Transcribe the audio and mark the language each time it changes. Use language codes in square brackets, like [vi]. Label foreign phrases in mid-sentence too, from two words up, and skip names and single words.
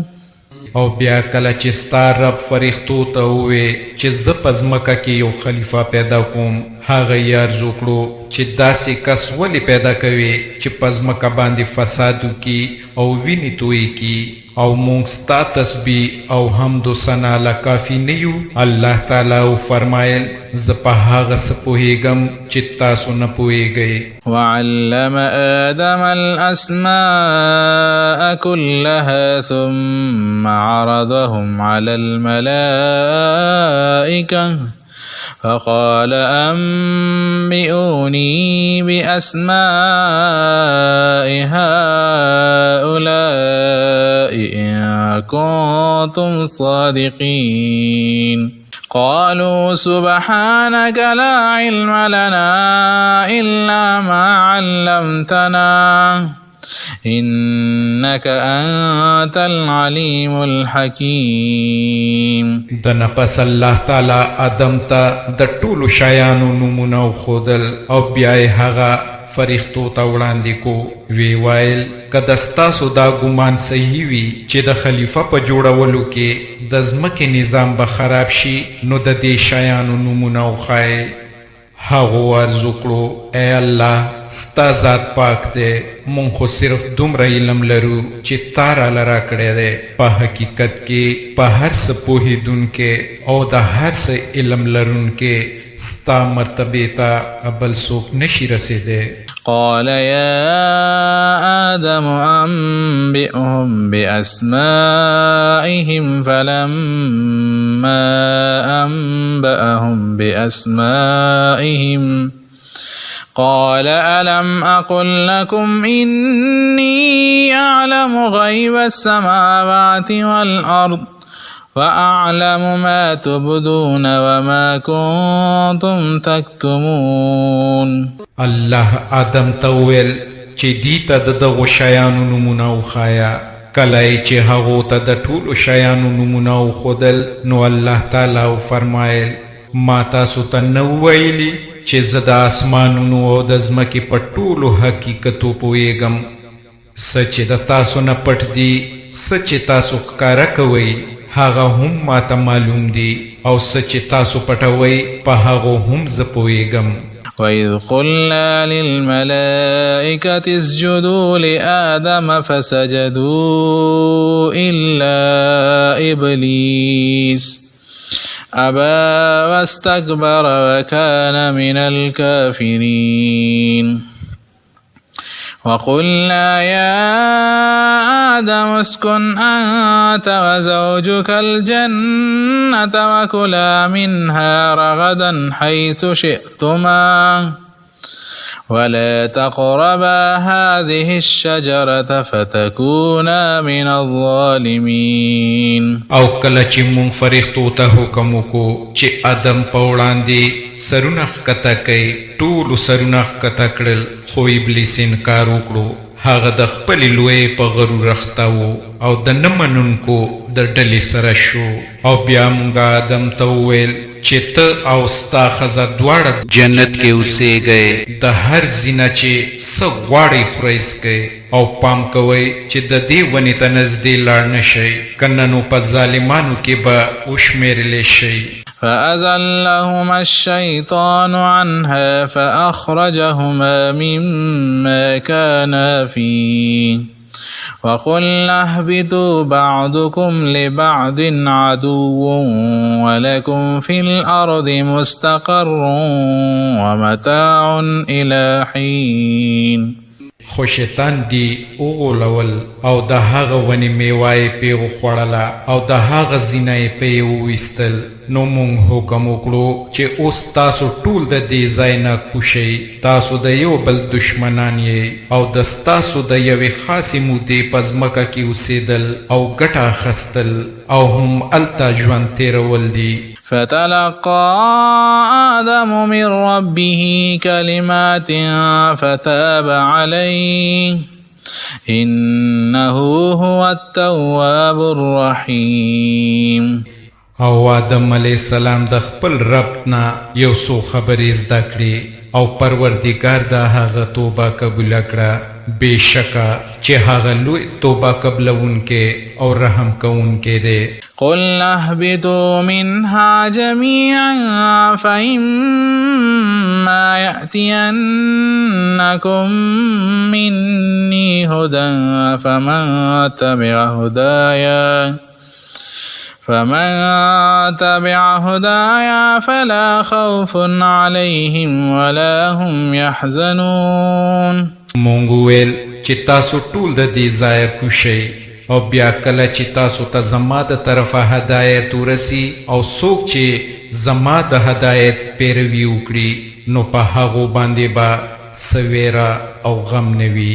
[ps] او بیا کله چې ستا رب فرښتو ته ووې چې زه په ځمکه کې یو خلیفه پیدا کوم، هغه یې عرض وکړو چې داسې کس ولې پیدا کوي چې په ځمکه باندې فساد وکړي او وینې تویې کړي او موږ ستا تسبیح او حمد و ثنا له کافي نه یو؟ الله تعالی وفرمایل زه په هغه څه پوهېږم چې تاسو نه پوهېږئ. [ar] وعلم آدم الأسماء كلها ثم عرضهم على الملائكة فقال أنبئوني بأسماء هؤلاء إن كنتم صادقين. قالوا سبحانك لا علم لنا إلا ما علمتنا إنك أنت العليم الحكيم. [ps] دنه پس الله تعالی آدم ته د ټولو شیانو نومونه وښودل او بیا یې هغه فرښتو ته وړاندې کو. وی وایل که د ستاسو دا ګمان صحیح وي چې د خلیفه په جوړولو کې د ځمکې نظام به خراب شي نو د دې شیانو نومونه وښایئ. هغو عرض وکړو ای الله ستا ذات پاک دی، مونږ خو صرف دومره علم لرو چې تا راله راکړی دی، په حقیقت کې په هر څه پوهېدونکی او د هر څه علم لرونکی ستا مرتبې ته بل څوک نشي رسېدی. [ar] قال يا آدم أنبئهم بأسمائهم فلما أنبأهم بأسمائهم قال ألم أقل لكم إني أعلم غيب السماوات والأرض وأعلم ما تبدون وما كنتم تكتمون. [ps] الله آدم ته وویل چې دې ته د دغو شیانو نومونه وښایه. کله چې هغو ته د ټولو شیانو نومونه وښودل نو الله تعالی وفرمایل ما تاسو ته نه وویلي چې زه د اسمانونو او د ځمکې په ټولو حقیقتو پوهېږم، څه چې د تاسو نه پټ دي، څه چې تاسو ښکاره کوئ هغه هم ماته معلوم دي او څه چې تاسو پټوئ په هغو هم زه پوهیږم. [ar] وإذ قلنا للملائكة اسجدوا لآدم فسجدوا إلا إبليس أبى واستكبر وكان من الكافرين. وقلنا يا آدم اسكن أنت وزوجك الجنة وكلا منها رغدا حيث شئتما ولا تقربا هذه الشجرة فتكونا من الظالمين. [ps] او کله چې مونږ فرښتو ته حکم وکړو چې آدم په وړاندې سرونه ښکته کوي، ټولو سرونه ښکته کړل، خو ابلیس انکار وکړو. هغه د خپلې لویې په غرور اخته و او د نه منونکو د ډلې سره شو. او بیا مونږ آدم ته وویل چې ته او ستا ښځه دواړه جنت کې اوسېږئ، د هر زینه چې څه غواړئ خورئ څکئ، او پام کوئ چې د دې ونې ته نږدې لاړ نه شئ، کنه نو په ظالمانو کې به وشمېرلی شئ. [ar] فأزلهما الشيطان عنها فأخرجهما مما كانا فيه وقلنا اهبطوا بعضكم لبعض عدو ولكم في الأرض مستقر ومتاع إلى حين. [ps] خو شیطان دی وغولول او د هغه ونې میوه یې پې وخوړله او د هغه زینه یې پې وویستل. نو مونږ حکم وکړو چې اوس تاسو ټول د دې ځای نه کوشئ، تاسو د یو بل دشمنان یې او د ستاسو د یوې خاصې مودې په ځمکه کې اوسېدل او ګټه اخیستل او هم هلته ژوند تېرول دي. [ar] فتلقى آدم من ربه كلمات فتاب عليه إنه هو التواب الرحيم. [ps] او آدم [ar] علیہ السلام [ps] د خپل رب نه یو څو خبرې زده کړې او پروردګار د هغه توبه قبوله کړه، بېشکه چې هغه لوی توبه قبلونکی او رحم کوونکی دی. [ar] قلنا اهبطوا منها جميعا فإما يأتينكم مني هدى فمن تبع هدايا فلا خوف عليهم ولا هم يحزنون. [ps] مونږ وویل چې تاسو ټول د دې ځایه کوشئ او بیا کله چې تاسو ته زما د طرفه هدایت ورسي او څوک چې زما د هدایت پیروي وکړي نو په هغو باندې به څه ویره او غم نه وي.